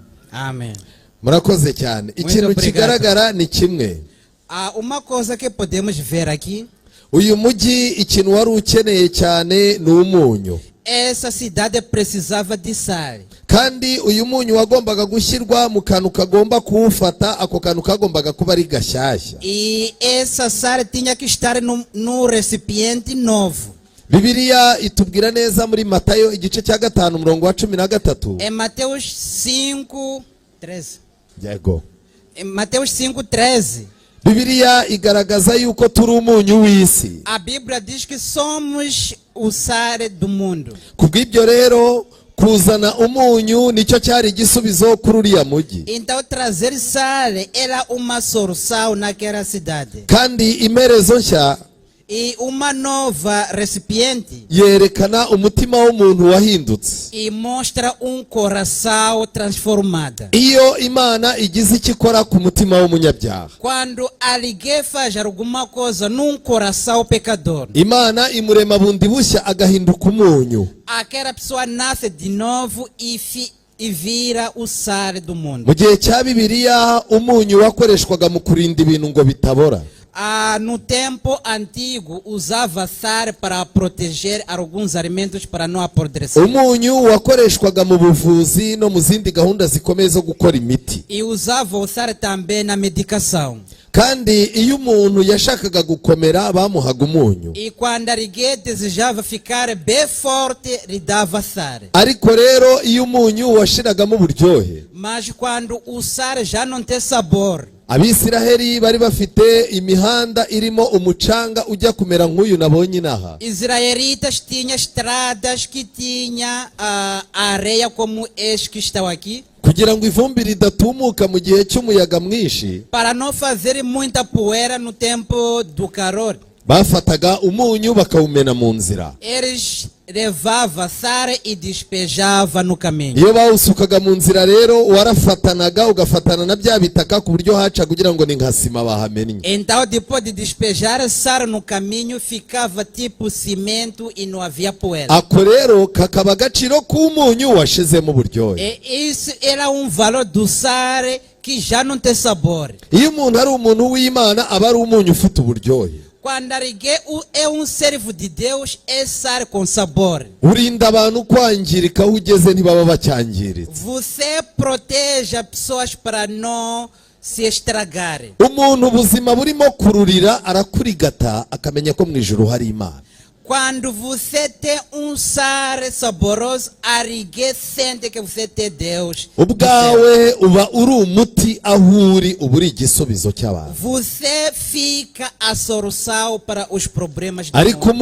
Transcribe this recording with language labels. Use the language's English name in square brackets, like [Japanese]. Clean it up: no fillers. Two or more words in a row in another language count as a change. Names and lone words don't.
[Portuguese] Amém. [Kinyarwanda] murakoze cyane. Ikintu [Portuguese] obrigado. [Kinyarwanda] kigaragara ni kimwe. [Portuguese] Uma coisa que podemos ver aqui, [Kinyarwanda] Uyu mujyi ikintu wari ukeneye cyane ni umunyu, [Portuguese] essa cidade precisava de sal. [Kinyarwanda] kandi uyu munyu wagombaga gushyirwa mu kantu kagomba kuwufata. Ako kantu kagombaga kuba ari gashyashya. [Portuguese] E essa sal tinha que estar no recipiente novo. [Kinyarwanda] Bibiliya itubwira neza muri Matayo igice cya 5 umurongo wa 13. [Portuguese] Em Mateus 5:13. [Kinyarwanda] Yego. [Portuguese] Em Mateus 5:13. [Kinyarwanda] Bibiliya igaragaza yuko turi umunyu w'isi. [Portuguese] A Bíblia diz que somos o sal do mundo. [Kinyarwanda] Kubw'ibyo rero kuzana umunyu nicyo cyari igisubizo kuri uriya mujyi. [Portuguese] Então trazer sal era uma solução naquela cidade. [Kinyarwanda] Kandi imerezo nshya [Portuguese] E uma nova recipiente. [Kinyarwanda] yerekana umutima w'umuntu wahindutse. [Portuguese] E mostra coração transformado. [Kinyarwanda] Iyo Imana igize icyo ikora ku mutima w'umunyabyaha, [Portuguese] Quando alguém faz alguma coisa num coração pecador, [Kinyarwanda] Imana imurema bundi bushya agahinduka umunyu. [Portuguese] aquela pessoa nasce de novo e vira o sal do mundo. [Kinyarwanda] Mu gihe cya Bibiliya umunyu wakoreshwaga mu kurinda ibintu ngo bitabora. [Portuguese] No tempo antigo usava sal para proteger alguns alimentos para não apodrecer. [Kinyarwanda] Umunyu wakoreshwaga mu buvuzi no mu zindi gahunda zikomeye zo gukora imiti. [Portuguese] E usava o sal também na medicação. [Kinyarwanda] Kandi iyo umuntu yashakaga gukomera bamuhaga umunyu. [Portuguese] E quando alguém desejava ficar bem forte, lhe dava sal. [Kinyarwanda] Ariko rero iyo umunyu washiragamo uburyohe, [Portuguese] Mas quando o sal já não tem sabor, [Kinyarwanda] Abisiraheli bari bafite imihanda irimo umucanga ujya kumera nk'uyu nabonye inaha. [Portuguese] israelitas tinham estradas que tinha areia como este que estão aqui, [Kinyarwanda] Kugira ngo ivumbi ridatumuka mu gihe cy'umuyaga mwinshi, [Portuguese] para não fazer muita poeira no tempo do calor. [Kinyarwanda] bafataga umunyu bakawumena mu nzira. [Portuguese] Eles levavam sal e despejavam no caminho. [Kinyarwanda] Iyo bawusukaga mu nzira rero warafatanaga ugafatana na bya bitaka ku buryo haca kugira ngo ni nka sima bahamennye. [Portuguese] Então, depois de despejar sal no caminho, ficava tipo cimento e não havia poeira. [Kinyarwanda] Ako rero kakaba agaciro k'umunyu washizemo uburyohe. [Portuguese] E isso era valor do sal que já não tem sabor. [Kinyarwanda] Iyo umuntu ari umuntu w'Imana aba ari umunyu ufite uburyohe. [Portuguese] Quando alguém é servo de Deus, é sal com sabor. [Kinyarwanda] Urinda abantu kwangirika aho ugeze ntibaba bacyangiritse. [Portuguese] Você protege as pessoas para não se estragarem. [Kinyarwanda] Umuntu ubuzima burimo kururira arakurigata akamenya ko mu ijuru hari Imana. [Portuguese] Quando você tem sal saboroso, alguém sente que você tem Deus. [Kinyarwanda] Ubwawe uba uri umuti aho uri uba uri igisubizo cy'abantu. [Portuguese] Você fica a solução para os problemas do [Kinyarwanda] Ariko [Portuguese] mundo.